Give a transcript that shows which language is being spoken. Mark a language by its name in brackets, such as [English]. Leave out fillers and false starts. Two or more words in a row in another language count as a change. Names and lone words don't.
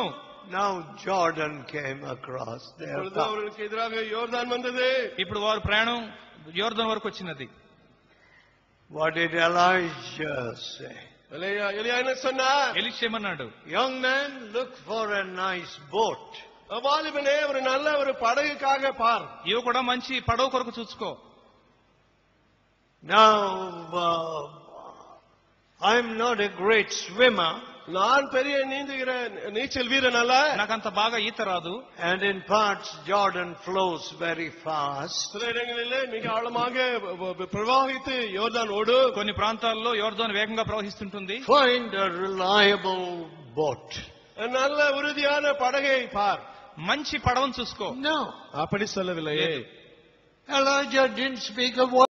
[English] Now Jordan came across their path. [Tamil] அவர்களுக்கு எதிராக யோர்தான் வந்தது. [Telugu] ఇప్పుడు వారు ప్రయాణం యోర్దాను వరకు వచ్చినది. [English] What did Elijah say? [Tamil] எலியா என்ன சொன்னார்? [Telugu] ఎలీషా ఏమన్నాడు? [English] Young man, look for a nice boat. [Tamil] வாலிபனே, ஒரு நல்ல ஒரு படகுக்காக பார். [Telugu] ఇవి కూడా మంచి పడవ కొరకు చూసుకో. [English] Now, I'm not a great swimmer. [Tamil] நான் பெரிய நீந்துகிற நீச்சல் வீரன் அல்ல. [Telugu] నాకంత బాగా ఈత రాదు. [English] And in parts Jordan flows very fast. [Tamil] சில இடங்களிலே மிக ஆழமாக பிரவாகித்து யோர்தான் ஓடும். [Telugu] కొన్ని ప్రాంతాల్లో యోర్దాను వేగంగా ప్రవహిస్తుంటుంది. [English] Find a reliable boat. [Tamil] நல்ல உறுதியான படகை பார். [Telugu] మంచి పడవను చూసుకో. [English] No. [Tamil] அப்படி சொல்லவில்லையே. [English] Elijah didn't speak a